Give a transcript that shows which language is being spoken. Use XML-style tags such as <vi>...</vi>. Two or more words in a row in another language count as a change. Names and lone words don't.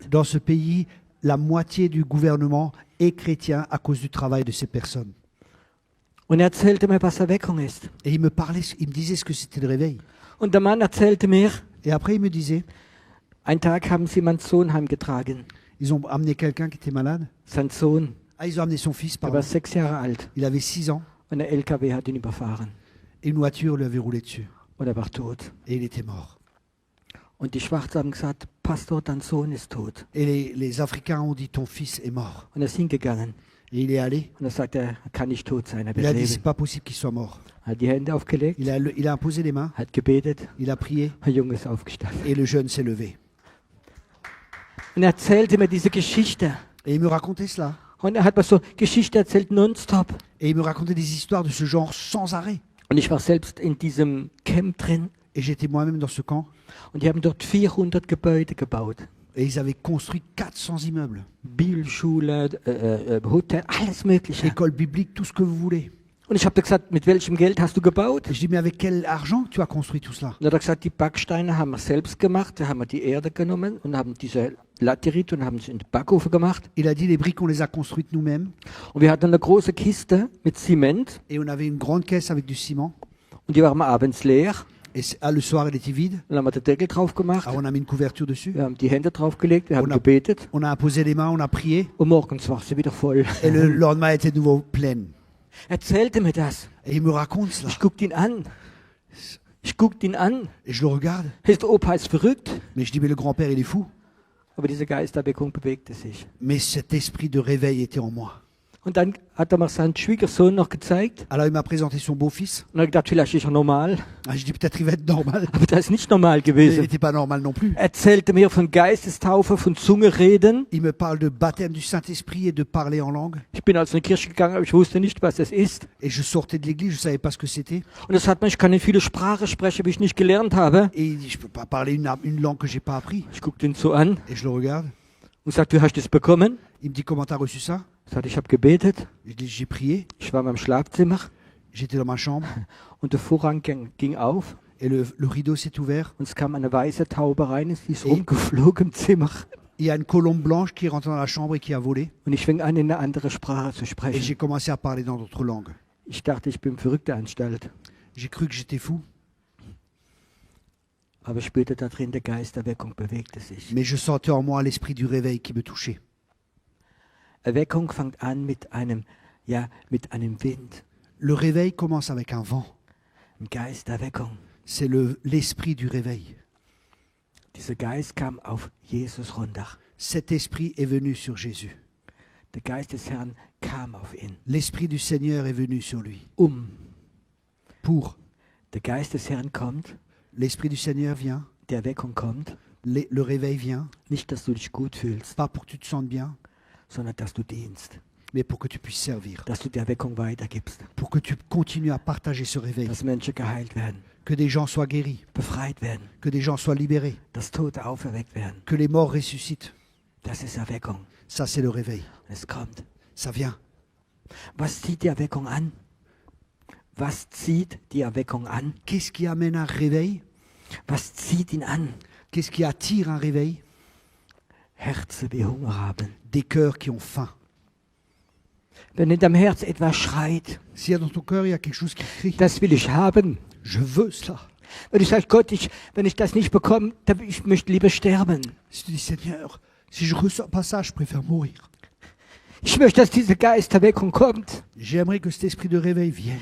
<fr>Dans ce pays, la moitié du gouvernement est chrétien à cause du travail de ces personnes.</fr> <de>Und er erzählte mir, was Erweckung ist.</de> <fr>Et il me disait ce que c'était le réveil.</fr> <de>Und der Mann erzählte mir,</de> <fr>Et après, il me disait,</fr> <de>einen Tag haben sie meinen Sohn heimgetragen.</de> <fr>ils ont amené quelqu'un qui était malade.</fr> <de>Sein Sohn,</de> <fr>Ah, ils ont amené son fils,</fr> <de>er</de> <fr>pardon.</fr> <de>war 6 Jahre alt.</de> <fr>Il avait 6 ans.</fr> <de>Und der LKW hat ihn überfahren.</de> <fr>Et une voiture lui avait roulé dessus.</fr> <de>Und er war tot.</de> <fr>Et il était mort.</fr> <de>Und die Schwarzen haben gesagt, Pastor, dein Sohn ist tot.</de> <fr>Et les Africains ont dit, ton fils est mort.</fr> <de>Und er ist hingegangen.</de> <fr>Et il est allé.</fr> <de>Und er sagte, er kann nicht tot sein, er</de> <fr>Il</fr> <de>wird</de> <fr>a dit, c'est</fr> <de>leben.</de> <fr>pas possible qu'il soit mort.</fr> <de>Er hat die Hände aufgelegt,</de> <fr>Il a imposé les mains,</fr> <de>hat gebetet,</de> <fr>il a prié</fr> <de>der Junge ist aufgestanden.</de> <fr>et le jeune s'est levé.</fr> <de>Und er erzählte mir diese Geschichte.</de> <fr>Et il me racontait cela.</fr> <de>Und er hat mir so Geschichte erzählt, nonstop.</de> <fr>Et il me racontait des histoires de ce genre sans arrêt.</fr> <de>Und ich war selbst in diesem Camp drin.</de> <fr>Et j'étais moi-même dans ce camp.</fr> <de>Und die haben dort 400 Gebäude gebaut.</de> <fr>Et ils avaient construit 400 immeubles.</fr> <de>Bibelschule, Hotel, alles Mögliche.</de> <fr>École biblique, tout ce que vous voulez.</fr> <de>Und ich habe gesagt, mit welchem Geld hast du gebaut?</de> <fr>Et je dis, mais avec quel argent tu as construit tout cela?</fr> <de>Und er hat gesagt, die Backsteine haben wir selbst gemacht. Da haben wir die Erde genommen und haben diese Laterit und haben sie in den Backofen gemacht.</de> <fr>Il a dit, les briques, on les a construites nous-mêmes.</fr> <de>Und wir hatten eine große Kiste mit Zement</de> <fr>Et on avait une grande caisse avec du ciment.</fr> <de>und die waren abends leer.</de> <fr>Et le soir, elle était vide.</fr> <de>Dann haben wir den Deckel drauf gemacht.</de> <fr>Alors on a mis une couverture dessus.</fr> <de>Wir haben die Hände draufgelegt, wir haben Und gebetet</de> <fr>On a posé les mains, on a prié.</fr> <de>und morgens war sie wieder voll.</de> <fr>Et le lendemain, elle était de nouveau pleine.</fr> <de>Erzählte mir das.</de> <fr>Et il me raconte cela.</fr> <de>Ich guckte ihn an. Ich guckte ihn an.</de> <fr>Et je le regarde.</fr> <de>Der Opa ist verrückt.</de> <fr>Mais je dis, mais le grand-père, il est fou.</fr> <de>Aber diese Geisterweckung bewegte sich.</de> <fr>Mais cet esprit de réveil était en moi.</fr> <de>Und dann hat er mir seinen Schwiegersohn noch gezeigt.</de> <fr>Alors il m'a présenté son beau-fils.</fr> <de>Und er hat gedacht, vielleicht ist er normal.</de> <fr>Ah, je dis, peut-être il va être normal.</fr> <de>Aber das ist nicht normal</de> <fr>Il</fr> <de>gewesen.</de> <fr>n'était pas normal non plus.</fr> <de>Er erzählte mir von Geistestaufe, von Zungereden.</de> <fr>Il me parle de baptême du Saint-Esprit et de parler en langue.</fr> <de>Ich bin also in die Kirche gegangen, aber ich wusste nicht, was es ist.</de> <fr>Et je sortais de l'église, je ne savais pas ce que c'était.</fr> <de>Und das hat mir, ich kann nicht viele Sprachen sprechen, wie ich nicht gelernt habe.</de> <fr>Et il dit, je ne peux pas parler une langue que je n'ai pas appris.</fr> <de>Ich guckte ihn so an</de> <fr>Et je le regarde.</fr> <de>und sagte, du hast das bekommen?</de> <fr>Il me dit, comment tu as reçu ça?</fr> <de>Ich sagte, ich habe gebetet.</de> <fr>Je dis, j'ai prié.</fr> <de>Ich war in meinem Schlafzimmer</de> <fr>J'étais dans ma chambre.</fr> <de>und der Vorhang ging auf</de> <fr>Et le rideau s'est ouvert.</fr> <de>und es kam eine weiße Taube rein, sie ist rumgeflogen im Zimmer.</de> <fr>Il y a une colombe blanche qui est rentrée dans la chambre et qui a volé.</fr> <de>Und ich fing an, in eine andere Sprache zu</de> <fr>Et</fr> <de>sprechen.</de> <fr>j'ai commencé à parler dans d'autres langues.</fr> <de>Ich dachte, ich bin im Verrückteanstalt.</de> <fr>J'ai cru que j'étais fou.</fr> <de>Aber ich spürte da drin, der Geisterweckung bewegte sich.</de> <fr>Mais je sentais en moi l'esprit du réveil qui me touchait.</fr> <de>Erweckung fängt an mit einem Wind,</de> <fr>Le réveil commence avec un vent.</fr> <de>im Geisterweckung.</de> <fr>C'est l'esprit du réveil.</fr> <de>Dieser Geist kam auf Jesus runter.</de> <fr>Cet esprit est venu sur Jésus.</fr> <de>Der Geist des Herrn kam auf ihn.</de> <fr>L'esprit du Seigneur est venu sur lui. Pour. Pour.</fr> <de>Der Geist des Herrn kommt,</de> <fr>L'esprit du Seigneur vient.</fr> <de>Die Erweckung kommt,</de> <fr>Le réveil vient,</fr> <de>nicht, dass du dich gut fühlst,</de> <fr>pas pour que tu te sentes bien,</fr> <de>sondern dass du dienst,</de> <fr>mais pour que tu puisses servir,</fr> <de>dass du die Erweckung weitergibst,</de> <fr>pour que tu continues à partager ce réveil,</fr> <de>dass Menschen geheilt werden,</de> <fr>que des gens soient guéris,</fr> <de>befreit werden,</de> <fr>que des gens soient libérés,</fr> <de>dass Tote auferweckt werden.</de> <fr>que les morts ressuscitent.</fr> <de>Das ist Erweckung.</de> <fr>Ça, c'est le réveil.</fr> <de>Und es kommt.</de> <fr>Ça vient.</fr> <de>Was zieht die Erweckung an? Was zieht die Erweckung an?</de> <fr>Qu'est-ce qui amène un réveil?</fr> <de>Was zieht ihn an?</de> <fr>Qu'est-ce qui attire un réveil?</fr> <de>Herzen, die Hunger haben.</de> <fr>Des cœurs qui ont faim.</fr> <de>Wenn in deinem Herz etwas schreit,</de> <fr>S'il y a dans ton cœur, il y a quelque chose qui crie.</fr> <de>das will ich haben.</de> <fr>Je veux cela.</fr> <de>Und ich sage, Gott, wenn ich das nicht bekomme, dann ich möchte lieber sterben.</de> <fr>Si tu dis, Seigneur, si je ressens pas ça, je préfère mourir.</fr> <de>Ich möchte, dass diese Geisterweckung kommt.</de> <fr>J'aimerais que cet esprit de réveil vienne.</fr>